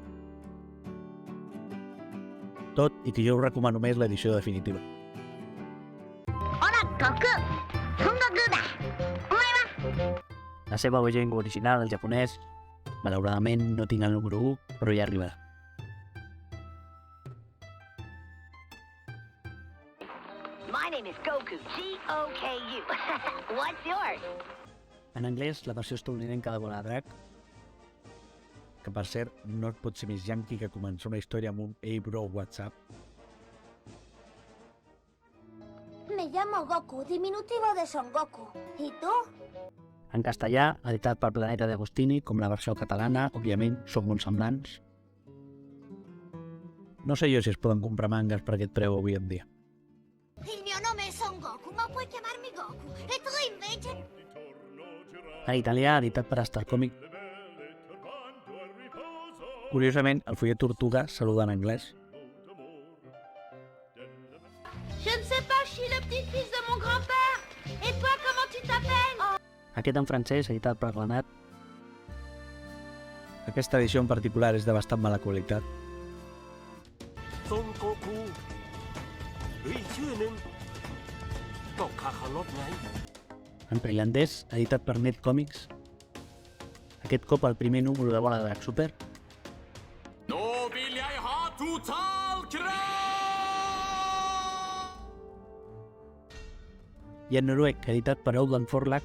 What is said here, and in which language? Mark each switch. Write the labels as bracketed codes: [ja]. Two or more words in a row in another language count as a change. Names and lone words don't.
[ca] Tot i que jo us recomano més l'edició definitiva. [ja] Hola, Goku! Son Goku da! [ca] La seva llengua original, el japonès, malauradament no tinc el número 1, però ja arribarà. [en] My name is Goku, G-O-K-U. What's yours? [ca] En anglès, la versió estatunidenca de Bola de Drac, que per cert no et pot ser més yankee que començar una història amb un [en] "Hey bro, what's up?". [es] Me llamo Goku, diminutivo de Son Goku. ¿Y tú? [ca] En castellà, editat per Planeta de Agostini, com la versió catalana, òbviament, són molt semblants. No sé jo si es poden comprar mangas per aquest preu avui en dia. [it] Il mio nome è Son Goku, ma puoi chiamarmi Goku. E tu invece? [ca] En italià, editat per Star Comic. Curiosament, el fullet Tortuga saluda en anglès. [fr] Je ne sais pas, je suis le petit-fils de mon grand-père. Et toi, comment tu t'appelles? [ca] Aquest en francès, editat per Granat. Aquesta edició en particular és de bastant mala qualitat. [th] Son Goku อีกชื่อหนึ่งก็คาคารถไง [ca] En tailandès, editat per Net Comics. Aquest cop el primer número de Bola de Drac Super. [no] Nå vil jeg ha totalkrav! [ca] I en noruec, editat per Outland Forlag.